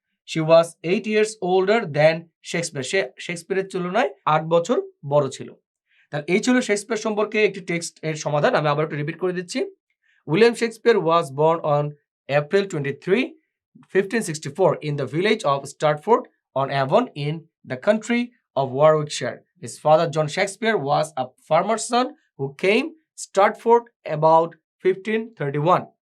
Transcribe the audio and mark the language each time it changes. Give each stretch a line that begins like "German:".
English: She was 8 years older than Shakespeare.
Bangla: সে শেক্সপিয়ারের তুলনায় 8 বছর বড় ছিল। তাহলে এই ছিল শেক্সপিয়ার সম্পর্কে একটি টেক্সট এর সমাধান। আমি আবার একটু রিপিট করে দিচ্ছি।
English: William Shakespeare was born on April 23, 1564 in the village of Stratford on Avon in the country of Warwickshire. His father John Shakespeare was a farmer's son who came Stratford about 1531